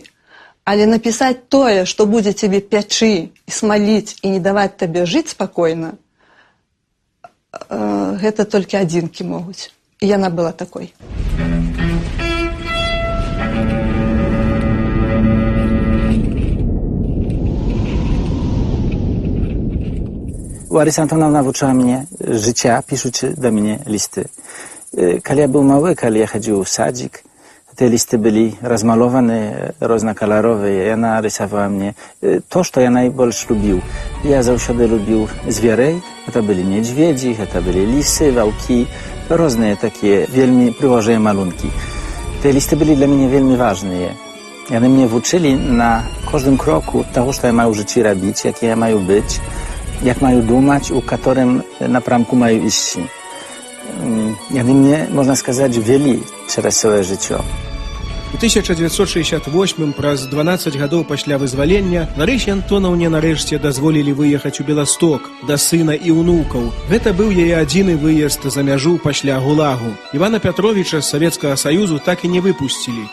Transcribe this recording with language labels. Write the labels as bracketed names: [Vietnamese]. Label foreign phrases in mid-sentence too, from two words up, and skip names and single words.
[Belarusian] Але напісаць тое, што будзе цябе пячы і смаліць і не даваць табе жыць спакойна, гэта толькі адзінкі могуць. І яна была такой. [Polish] Лариса Антоновна навучила mnie życia, piszući do mnie listy. Kiedy ja był mały, kiedy ja chodził w sadzik, te listy byli rozmalowane, różnokolorowe. I ona rysowała mnie to, co ja najbardziej lubił. Ja zawsze lubił zwierzę. To byli niedźwiedzi, to byli lisy, wałki, różne takie wielmi przyłożone malunki. Te listy byli dla mnie wельмі ważne. One mnie uczyli na każdym kroku tego, co ja mają w życiu robić, jakie ja mają być, jak mają думать, u którym napramku mają iść. One mnie, można сказать, weli przez swoje życie. [Belarusian] У 1968 праз 12 гадоў пасля вызвалення Ларысе Антонаўне нарэшце дазволілі выехаць у Беласток да сына і ўнукаў. Гэта быў яе адзіны выезд за мяжу пасля ГУЛАГу. Івана Пятровіча з Савецкага Саюзу так і не выпусцілі.